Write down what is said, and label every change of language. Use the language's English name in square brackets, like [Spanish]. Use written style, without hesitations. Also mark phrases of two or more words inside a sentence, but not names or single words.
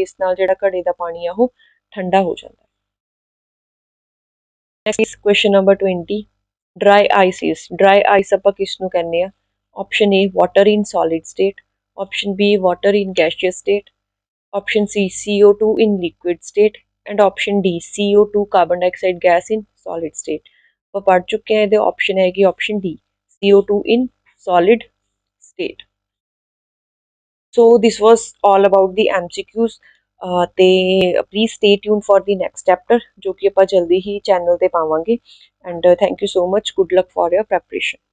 [Punjabi] ਇਸ ਨਾਲ ਜਿਹੜਾ ਘੜੇ ਦਾ ਪਾਣੀ ਆ ਉਹ ਠੰਡਾ ਹੋ ਜਾਂਦਾ। [English] next question number 20. dry ices, dry ice [Punjabi] ਆਪਾਂ ਕਿਸ ਨੂੰ ਕਹਿੰਦੇ ਆ? [English] option A water in solid state, option B water in gaseous state, option C CO2 in liquid state, and option D CO2 carbon dioxide gas in solid state। [Punjabi] ਆਪਾਂ ਪੜ੍ਹ ਚੁੱਕੇ ਹਾਂ, ਇਹਦੇ ਆਪਸ਼ਨ ਹੈਗੀ ਆਪਸ਼ਨ D [English] CO2 in solid state। so this was all about the MCQs। [Punjabi] ਤੇ [English] please stay tune for the next chapter, [Punjabi] ਜੋ ਕਿ ਆਪਾਂ ਜਲਦੀ ਹੀ ਚੈਨਲ ਤੇ ਪਾਵਾਂਗੇ। [English] and thank you so much, good luck for your preparation.